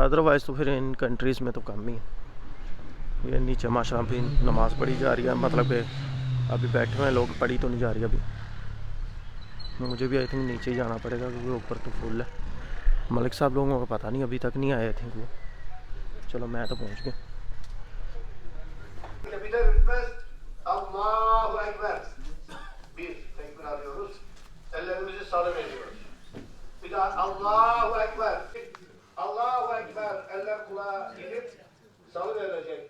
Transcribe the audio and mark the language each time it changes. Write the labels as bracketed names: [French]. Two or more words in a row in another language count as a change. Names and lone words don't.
[Urdu] ادروائز تو پھر ان کنٹریز میں تو کم ہی ہے. یہ نیچے ماشاءاللہ بھی نماز پڑھی جا رہی ہے. مطلب کہ ابھی بیٹھے ہوئے ہیں لوگ. پڑھی تو نہیں جا رہی ابھی. مجھے بھی [English] I think [Urdu] نیچے ہی جانا پڑے گا کیونکہ اوپر تو فل ہے. ملک صاحب لوگوں کو پتہ نہیں ابھی تک نہیں آئے تھنک وہ. چلو میں تو پہنچ گیا. [Arabic] الله أكبر. [Turkish] Bir tekbir alıyoruz. Ellerimizi salıveriyoruz. Bir daha [Arabic] الله أكبر. الله أكبر. [Turkish] Eller kulağa gelip salıverecek.